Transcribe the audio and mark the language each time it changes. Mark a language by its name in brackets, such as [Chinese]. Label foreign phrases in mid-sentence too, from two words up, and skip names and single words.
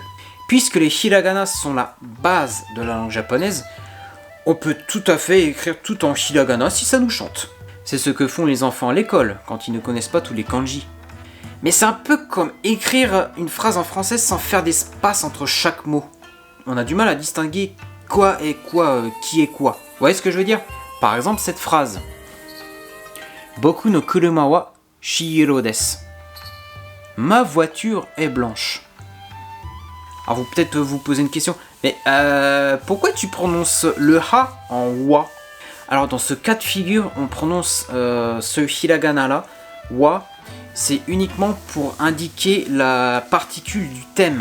[French] Puisque les hiragana sont la base de la langue japonaise, on peut tout à fait écrire tout en hiragana si ça nous chante. C'est ce que font les enfants à l'école, quand ils ne connaissent pas tous les kanji. Mais c'est un peu comme écrire une phrase en français sans faire d'espace entre chaque mot. On a du mal à distinguer quoi est quoi, qui est quoi. Vous voyez ce que je veux dire? Par exemple, cette phrase. [Japanese] 僕の車は白です. [French] Ma voiture est blanche. Alors peut-être vous posez une question, mais pourquoi tu prononces le ha en wa? Alors dans ce cas de figure, on prononce ce hiragana là, wa, c'est uniquement pour indiquer la particule du thème.